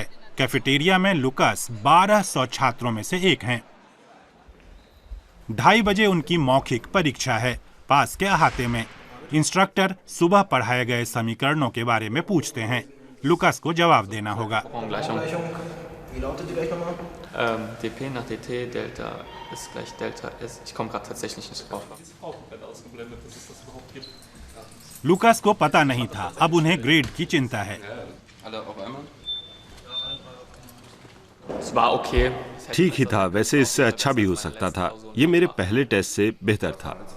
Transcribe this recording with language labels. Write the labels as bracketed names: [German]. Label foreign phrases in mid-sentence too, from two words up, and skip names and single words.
[Hindi] कैफेटेरिया में लुकास 1200 छात्रों में से एक हैं। 2:30 बजे उनकी मौखिक परीक्षा है। पास के अहाते में इंस्ट्रक्टर सुबह पढ़ाए गए समीकरणों के बारे में पूछते हैं। लुकास को जवाब देना होगा। [German] dp nach dt Delta ist gleich Delta S. Ich komme gerade tatsächlich nicht drauf. [Hindi] लुकास को पता नहीं था, अब उन्हें ग्रेड की चिंता है। ठीक ही था, वैसे इससे अच्छा भी हो सकता था। ये मेरे पहले टेस्ट से बेहतर था।